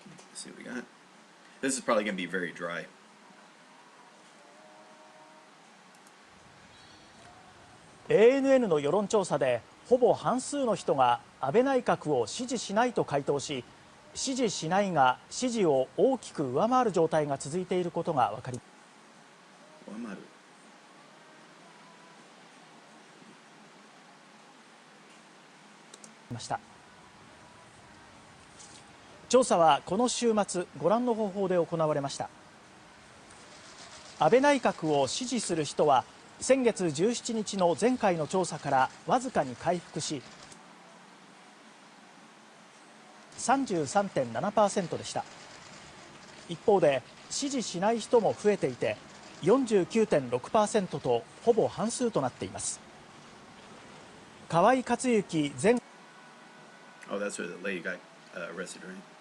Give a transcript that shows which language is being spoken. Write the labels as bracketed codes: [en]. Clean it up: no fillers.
[en] Let's see what we got. This is probably going to be very dry. [ja] ANN の世論調査でほぼ半数の人が安倍内閣を支持しないと回答し、支持しないが支持を大きく上回る状態が続いていることが分かりました。調査はこの週末ご覧の方法で行われました。安倍内閣を支持する人は先月17日の前回の調査からわずかに回復し 33.7% でした。一方で支持しない人も増えていて 49.6% とほぼ半数となっています。河井克行前 [en] Oh, that's where the lady got arrested, right?